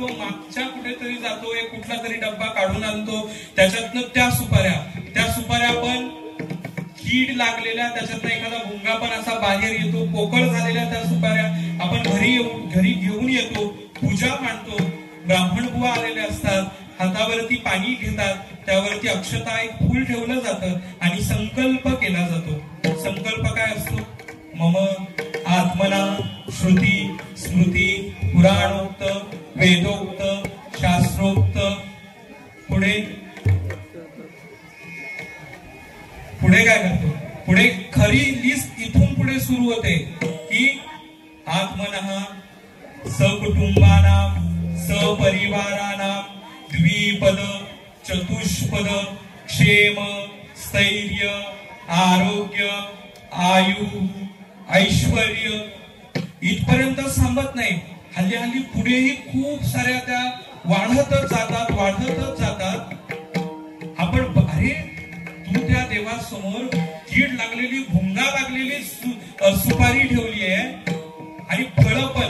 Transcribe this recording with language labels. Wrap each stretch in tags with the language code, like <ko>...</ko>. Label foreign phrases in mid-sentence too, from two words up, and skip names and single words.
<mr>मागच्या कुठेतरी जातो, एक कुठला तरी डब्बा काढून आणतो, त्याच्यातनं त्या सुपाऱ्या पण कीड लागलेल्या, त्याच्यातनं एखादा भुंगा पण असा बाहेर येतो, पोकळ झालेल्या त्या सुपाऱ्या आपण घरी घेऊन येतो, पूजा मांडतो. ब्राह्मण बुवा आलेले असतात, हातावरती पाणी घेतात, त्यावरती अक्षता एक फूल ठेवलं जातं आणि संकल्प केला जातो. संकल्प काय असतो?</mr> <sa>मम आत्मना श्रुती स्मृती पुराणोक्त वेदोक्त शास्त्रोक्त.</sa> <mr>पुढे काय करतो? पुढे खरी लिस्ट इथून पुढे सुरू होते की</mr> <sa>आत्मनः सकुटुंबानां सपरिवाराणां द्विपद चतुष्पद क्षेम स्थैर्य आरोग्य आयु ऐश्वर्य</sa> <mr>इथपर्यंत थांबत नाही. हल्ली हल्ली पुढेही खूप साऱ्या त्या वाढतच जातात. आपण अरे तू त्या देवासमोर कीड लागलेली भुंगा लागलेली सुपारी ठेवली आहे आणि फळं पण.</mr>